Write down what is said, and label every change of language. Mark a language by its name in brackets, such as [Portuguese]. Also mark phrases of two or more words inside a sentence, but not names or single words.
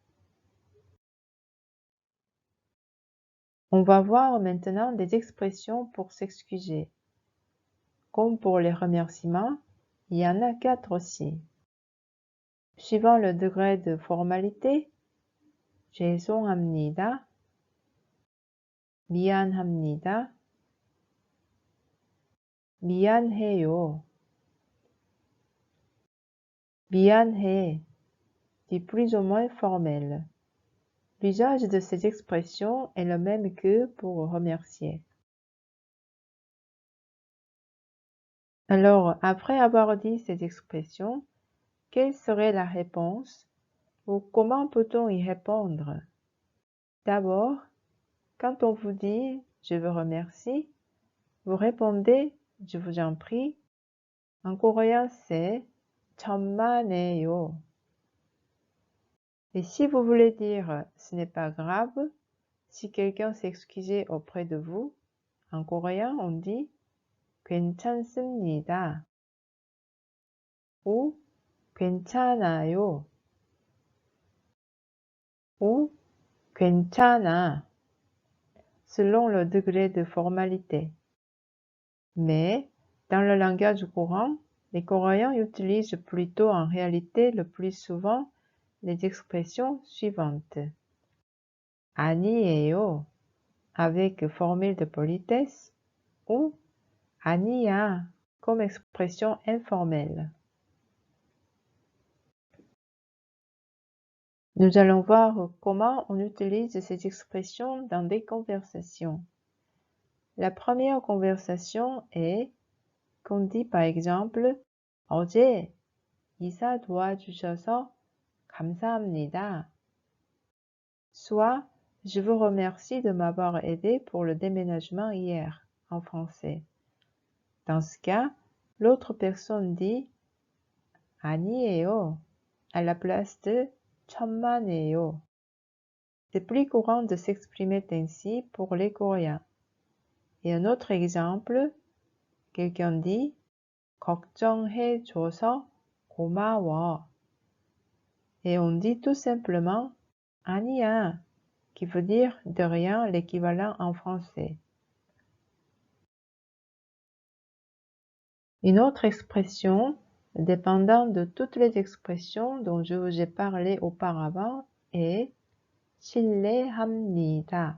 [French] On va voir maintenant des expressions pour s'excuser. Comme pour les remerciements, il y en a 4 aussi. Suivant le degré de formalité, [Korean] 죄송합니다, 미안합니다, 미안해요, 미안해, [French] dit plus ou moins formel. L'usage de ces expressions est le même que pour remercier. Alors, après avoir dit ces expressions, quelle serait la réponse ou comment peut-on y répondre? D'abord, quand on vous dit « je vous remercie », vous répondez « je vous en prie ». En coréen, c'est « 천만에요 ». Et si vous voulez dire « ce n'est pas grave », si quelqu'un s'est excusé auprès de vous, en coréen, on dit « 괜찮습니다 » ou « 괜찮아요 » ou « 괜찮아 » selon le degré de formalité. Mais, dans le langage courant, les Coréens utilisent plutôt en réalité le plus souvent les expressions suivantes. 아니에요, avec formule de politesse, ou 아니야, comme expression informelle. Nous allons voir comment on utilise ces expressions dans des conversations. La première conversation est qu'on dit par exemple [Korean] 어제 이사 도와주셔서 감사합니다. [French] Soit je vous remercie de m'avoir aidé pour le déménagement hier en français. Dans ce cas, l'autre personne dit 아니에요 à la place de 천만에요. C'est plus courant de s'exprimer ainsi pour les Coréens. Et un autre exemple, quelqu'un dit [Korean] 걱정해줘서 고마워. [French] Et on dit tout simplement 아니야, qui veut dire de rien, l'équivalent en français. Une autre expression, dépendant de toutes les expressions dont je vous ai parlé auparavant, est 실례합니다.